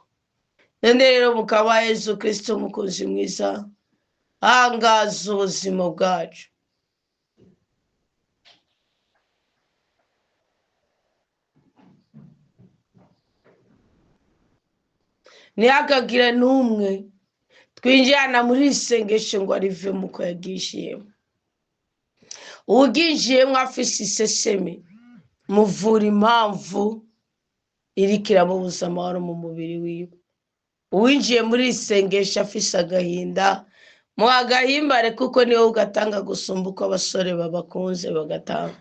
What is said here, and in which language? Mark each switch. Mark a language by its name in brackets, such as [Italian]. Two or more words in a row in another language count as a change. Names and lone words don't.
[Rundi] none rero mukama Yesu Kristo mukunzi mwiza, ahangaza ubuzima bwacu, ntihakagire n'umwe twinjirana muri isengesho ngo arive muko yagishiyemo. uwugishiyemo afise iseseme, muvura impamvu iriko iramubuza amahoro mu mubiri wiwe. uwinjiye muri isengesho afise agahinda, muha agahimbare kuko niwe ugatanga gusumba uko abasore babakunze bagatanga.